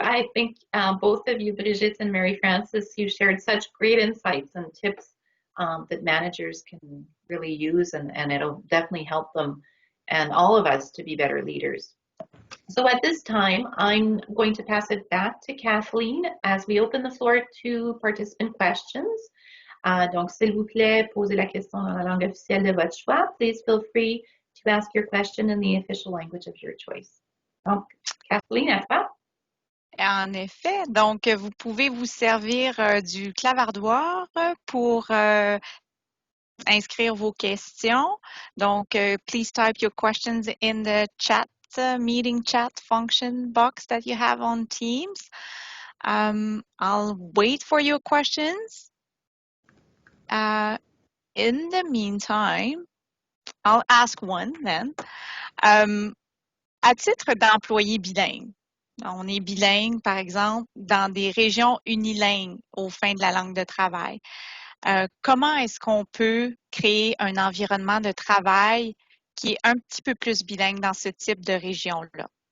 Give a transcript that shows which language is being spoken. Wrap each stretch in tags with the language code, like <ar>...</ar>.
<en>I think both of you, Brigitte and Mary Frances, you shared such great insights and tips that managers can really use, and it'll definitely help them and all of us to be better leaders. So at this time, I'm going to pass it back to Kathleen as we open the floor to participant questions.</en> <fr>Donc, s'il vous plaît, posez la question dans la langue officielle de votre choix.</fr> <en>Please feel free to ask your question in the official language of your choice.</en> <fr>Donc, Kathleen, à toi. En effet, donc vous pouvez vous servir du clavardoir pour inscrire vos questions.</fr> <en>Donc, please type your questions in the chat, meeting chat function box that you have on Teams. I'll wait for your questions. In the meantime, I'll ask one then.</en> <fr>À titre d'employé bilingue, on est bilingue, par exemple, dans des régions unilingues au fin de la langue de travail. Comment est-ce qu'on peut créer un environnement de travail qui est un petit peu plus bilingue dans ce type de région-là?</fr>